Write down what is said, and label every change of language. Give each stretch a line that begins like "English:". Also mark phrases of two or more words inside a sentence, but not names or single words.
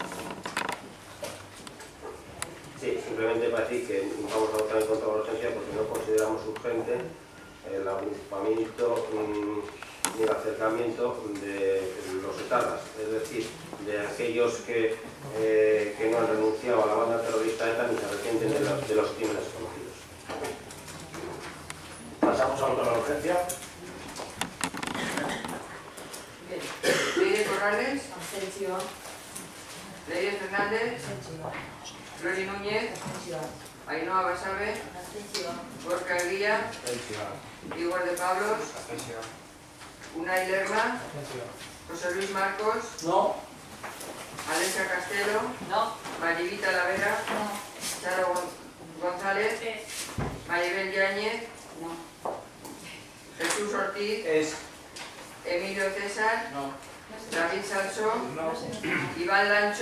Spanish: Sí, simplemente para decir que vamos a votar en contra de la urgencia porque no consideramos urgente el agrupamiento ni el acercamiento de los etarras, es decir, de aquellos que no han renunciado a la banda terrorista ETA ni se arrepienten de los crímenes cometidos. Pasamos a votar la urgencia. Leire Corrales, Abstentzioa. Leire Fernández, Flori Núñez, Ainhoa Basabe, Abstentzioa. Gorka Eguía, Igor de Pablos, Unai Lerma, José Luis Marcos, No. Alesia Castelo, No. Marivita Lavera, No. Charo González, Maribel Yáñez, Jesús Ortiz, Emilio César, David Salso, Iván Lancho,